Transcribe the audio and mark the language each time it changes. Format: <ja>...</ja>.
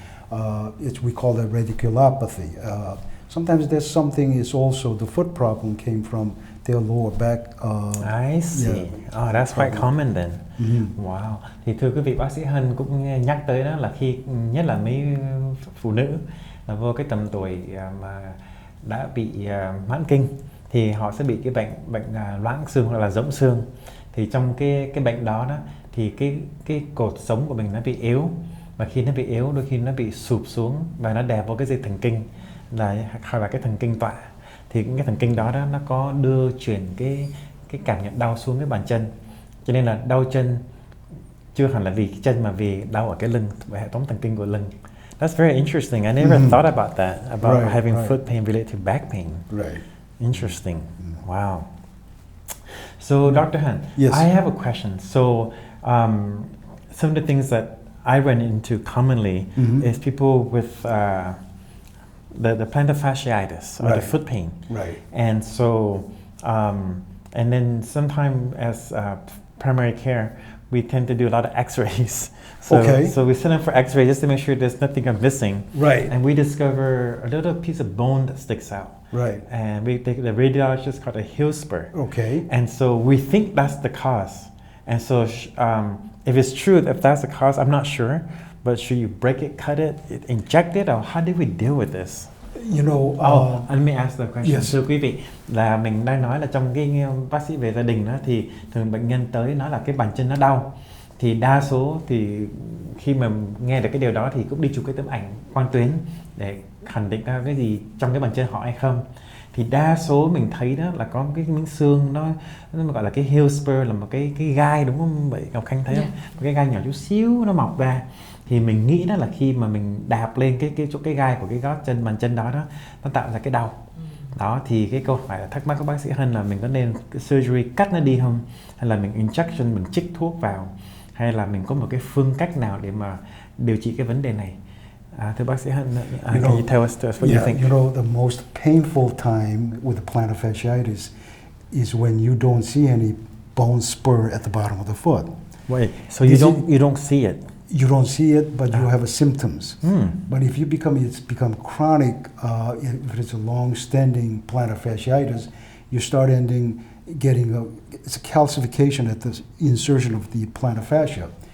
<en>We call it radiculopathy. Sometimes there's something is also the foot problem came from their lower back. I see. Yeah. Oh, that's quite common then. Mm-hmm. Wow.</en> <vi>Thì thưa quý vị, bác sĩ Hân cũng nhắc tới đó là khi nhất là mấy phụ nữ là vô cái tầm tuổi mà đã bị mãn kinh thì họ sẽ bị cái bệnh loãng xương hoặc là rỗng xương. Thì trong cái bệnh đó thì cái cột sống của mình nó bị yếu, và khi nó bị yếu đôi khi nó bị sụp xuống và nó đè vào cái dây thần kinh hoặc là cái thần kinh tọa. Thì cái thần kinh đó nó có đưa chuyển cái cảm nhận đau xuống cái bàn chân, cho nên là đau chân chưa hẳn là vì cái chân mà vì đau ở cái lưng, và hệ thống thần kinh của lưng.</vi> <en>That's very interesting. I never thought about that, about having foot pain related to back pain. Right. Interesting. Wow. So, Dr. Han, yes. I have a question. So, some of the things that I run into commonly is people with the plantar fasciitis or the foot pain. Right. And so, and then sometimes as primary care, we tend to do a lot of x-rays. So, so we send them for x-ray just to make sure there's nothing I'm missing. Right. And we discover a little piece of bone that sticks out. Right. And the radiologist called a heel spur. Okay. And so we think that's the cause. And so if it's true, if that's the cause, I'm not sure. But should you break it, cut it, inject it, or how do we deal with this? You know, let me ask the question. Yes.</en> <vi>Thưa quý vị, là mình đang nói là trong cái bác sĩ về gia đình đó, thì thường bệnh nhân tới nói là cái bàn chân nó đau. Thì đa số thì khi mà nghe được cái điều đó thì cũng đi chụp cái tấm ảnh quang tuyến để khẳng định ra cái gì trong cái bàn chân họ hay không. Thì đa số mình thấy đó là có cái miếng xương nó gọi là cái heel spur, là một cái gai, đúng không vậy Ngọc Khanh thấy không? Một cái gai nhỏ chút xíu nó mọc ra. Thì mình nghĩ đó là khi mà mình đạp lên cái gai của cái gót chân, bàn chân đó nó tạo ra cái đau. Đó thì cái câu hỏi thắc mắc của bác sĩ Hân là mình có nên surgery cắt nó đi không, hay là mình injection, mình chích thuốc vào, hay là mình có một cái phương cách nào để mà điều trị cái vấn đề này? Thưa bác sĩ Hân,</vi> <en>can you tell us what you think? You know, the most painful time with the plantar fasciitis is when you don't see any bone spur at the bottom of the foot. Wait, so you don't see it? You don't see it, but you have symptoms. But if it's become chronic, if it's a long-standing plantar fasciitis, you start getting it's a calcification at the insertion of the plantar fascia.</en>